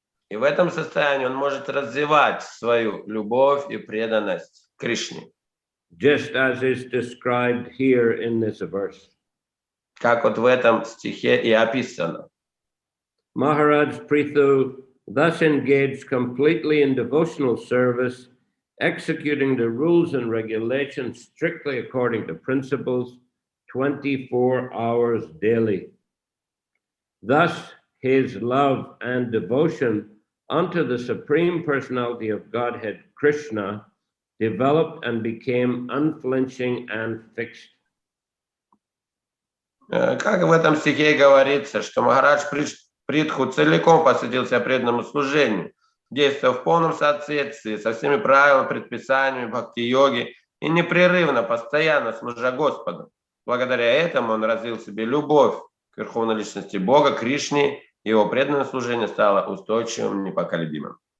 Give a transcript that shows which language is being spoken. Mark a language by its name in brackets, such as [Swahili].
[Russian] И в этом состоянии он может развивать свою любовь и преданность Кришне. [English] Just as is described here in this verse. [Russian] Как вот в этом стихе и описано. [English] Maharaj Prithu thus engaged completely in devotional service, executing the rules and regulations strictly according to principles, 24 hours daily. Thus, his love and devotion unto the Supreme Personality of Godhead, Krishna, developed and became unflinching and fixed. [Russian] Как в этом стихе говорится, что Махарадж Притху целиком посвятил себя преданному служению, действуя в полном соответствии со всеми правилами, предписаниями бхакти-йоги и непрерывно, постоянно служа Господу. Благодаря этому он развил в себе любовь к Верховной Личности Бога, Кришне, и его преданное служение стало устойчивым, непоколебимым.